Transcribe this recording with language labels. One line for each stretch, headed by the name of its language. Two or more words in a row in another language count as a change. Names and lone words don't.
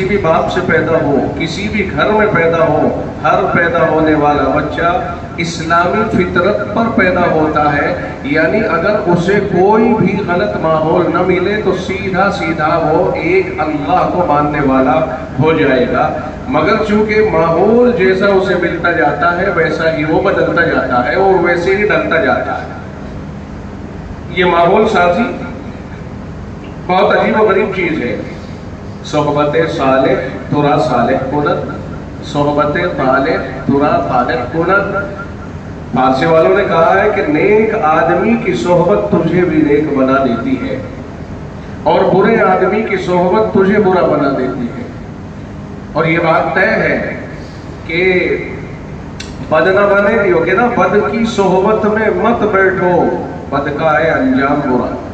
Urdu: بھی باپ سے پیدا ہو، کسی بھی گھر میں پیدا ہو، ہر پیدا ہونے والا بچہ اسلامی فطرت پر پیدا ہوتا ہے، یعنی اگر اسے کوئی بھی غلط ماحول نہ ملے تو سیدھا سیدھا وہ ایک اللہ کو ماننے والا ہو جائے گا، مگر چونکہ ماحول جیسا اسے ملتا جاتا ہے ویسا ہی وہ بدلتا جاتا ہے اور ویسے ہی ڈلتا جاتا ہے۔ یہ ماحول سازی بہت عجیب و غریب چیز ہے۔
Persian: صحبت صالح ترا صالح کند، صحبت طالح ترا طالح کند۔
Urdu: فارسی والوں نے کہا ہے کہ نیک آدمی کی صحبت تجھے بھی نیک بنا دیتی ہے، اور برے آدمی کی صحبت تجھے برا بنا دیتی ہے۔ اور یہ بات طے ہے کہ بد نہ بنے، یہ کہ نا بد کی صحبت میں مت بیٹھو، بد کا ہے انجام برا۔